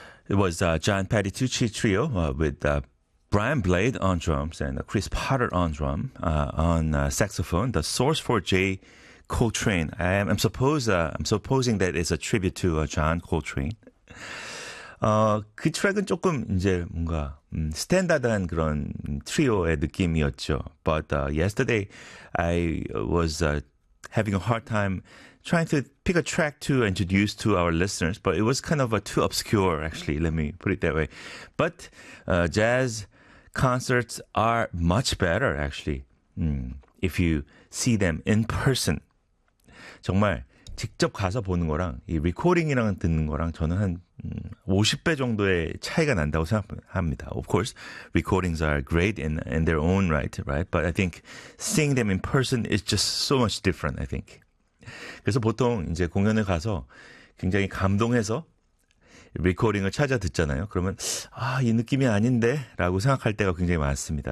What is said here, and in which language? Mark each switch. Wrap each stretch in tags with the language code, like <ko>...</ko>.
<en>It was John Patty Tucci Trio with Brian Blade on drums and Chris Potter on drum, on saxophone. The source for J. Coltrane. I'm supposing that it's a tribute to John Coltrane.</en> <ko>그 트랙은 조금 이제 뭔가 스탠다드한 그런 트리오의 느낌이었죠.</ko> <en>But yesterday I was having a hard time trying to pick a track to introduce to our listeners, but it was kind of too obscure, actually. Let me put it that way. But jazz concerts are much better, actually, if you see them in person.</en> <ko>정말 직접 가서 보는 거랑 이 리코딩이랑 듣는 거랑 저는 한 50배 정도의 차이가 난다고 생각합니다.</ko> <en>Of course, recordings are great in their own right, right? But I think seeing them in person is just so much different, I think.</en> <ko>그래서 보통 이제 공연을 가서 굉장히 감동해서 리코딩을 찾아 듣잖아요. 그러면 아, 이 느낌이 아닌데 라고 생각할 때가 굉장히 많습니다.</ko>